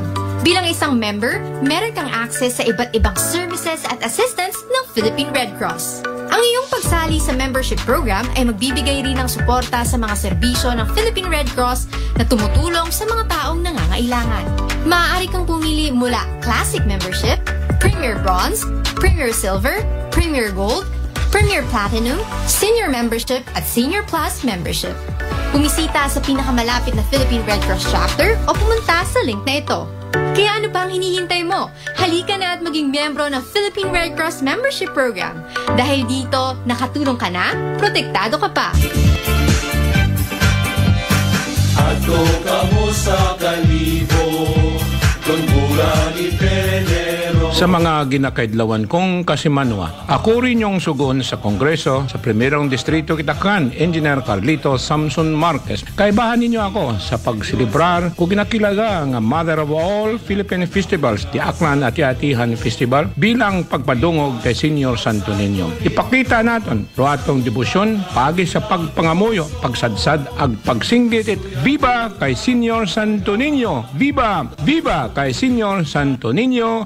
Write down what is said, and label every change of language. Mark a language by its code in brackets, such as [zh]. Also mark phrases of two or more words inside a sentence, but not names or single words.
[tl] Bilang isang member, meron kang access sa iba't ibang services at assistance ng Philippine Red Cross. Ang iyong pagsali sa membership program ay magbibigay rin ng suporta sa mga serbisyo ng Philippine Red Cross na tumutulong sa mga taong nangangailangan. Maaari kang pumili mula Classic Membership, Premier Bronze, Premier Silver, Premier Gold, Premier Platinum, Senior Membership at Senior Plus Membership. Bumisita sa pinakamalapit na Philippine Red Cross chapter o pumunta sa link na ito. Kaya ano pa ang hinihintay mo? Halika na at maging miyembro ng Philippine Red Cross Membership Program. Dahil dito, nakatulong ka na, protektado ka pa. [akl] Ato kamo sa kalibo, kung mura ni Penero. Sa mga ginakaidlawan kong kasimanwa, ako rin yung sugon sa Kongreso sa Primerong Distrito Kitaklan, Engineer Carlito Samson Marquez. Kaibahan ninyo ako sa pagsilibrar kung ginakilaga nga Mother of All Philippine Festivals, di Aklan at Atihan Festival bilang pagpadungog kay Senior Santo Niño. Ipakita naton ruatong debosyon pagi sa pagpangamuyo, pagsadsad ag pagsinggit it. Viva kay Senior Santo Niño! Viva! Viva kay Senior Santo Niño!